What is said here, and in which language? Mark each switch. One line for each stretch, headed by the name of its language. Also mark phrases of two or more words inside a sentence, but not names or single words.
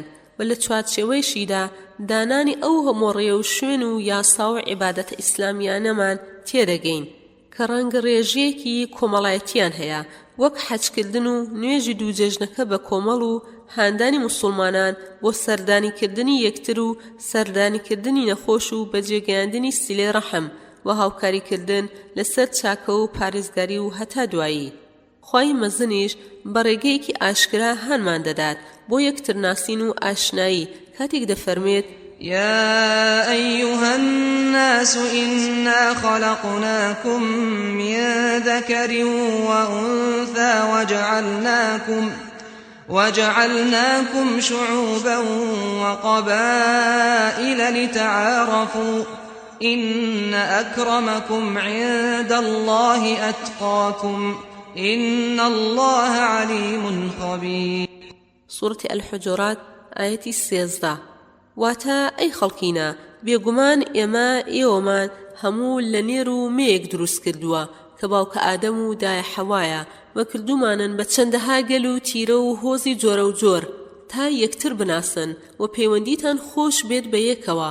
Central Kurdish: و لە چوارچێوەیشیدا دانانی ئەو هەمۆڕێ و شوێن و یاسا و عیبادەتە ئیسلامیانەمان تێدەگەین کە ڕەنگە ڕێژەیەکی کۆمەڵایەتیان هەیە، وەک حەجکردن و نوێژی دوو جێژنەکە بە کۆمەڵ و هاندانی موسڵمانان بۆ سەردانیکردنی یەکتر و سەردانیکردنی نەخۆش و بەجێگەیاندنی سیلەی ڕەحم و هاوکاریکردن لەسەر چاکە و پارێزگاری و هەتا دوایی. خوای مەزنیش بەڕێگەیەکی ئاشکرا هەنمان دەدات بۆ یەکتر ناسین و ئاشنایی کاتێک دەفەرمێت:
Arabic: يا أيها الناس إنا خلقناكم من ذكر وأنثى وجعلناكم شعوبا وقبائل لتعارفوا إن أكرمكم عند الله أتقاكم إن الله عليم خبير. سورة الحجرات آية 13.
Central Kurdish: واتا ئەی خەڵکینە، بێگومان ئێوەمان هەموو لە نێر و مێیەک دروست کردووە کە باوکە ئادەم و دایە حەوایە و کردومانن بە چەندەها گەل و تیرە و هۆزی جۆرە و جۆر تا یەکتر بناسن و پەیوەندیتان خۆش بێت بە یەکەوە.